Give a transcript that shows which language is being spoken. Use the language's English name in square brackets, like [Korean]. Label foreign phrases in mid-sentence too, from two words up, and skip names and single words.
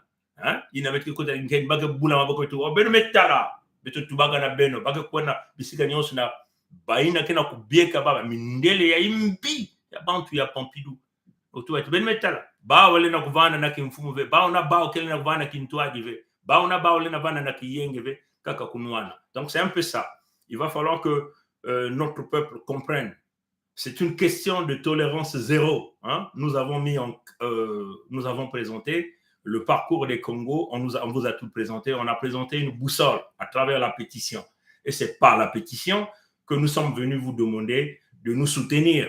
[Kituba (Democratic Republic of Congo)] Yina beto kuza ngeni, bake bula maboko beto, beto metala, beto tubaga na beno, bake kuwana bisika nyonsu na baina kena kubieka baba, mindele ya imbi, ya bantu ya Pompidou. Otuwa tu ben metala ba wale na kuvana na kimfumu ve ba na ba kele na kuvana kintuaji ve ba na ba wale na vana na kiyenge ve kaka kunwana. [French] Donc c'est un peu ça. Il va falloir que notre peuple comprenne. C'est une question de tolérance zéro. Nous avons présenté le parcours des Congos. On vous a tout présenté. On a présenté une boussole à travers la pétition. Et c'est par la pétition que nous sommes venus vous demander de nous soutenir.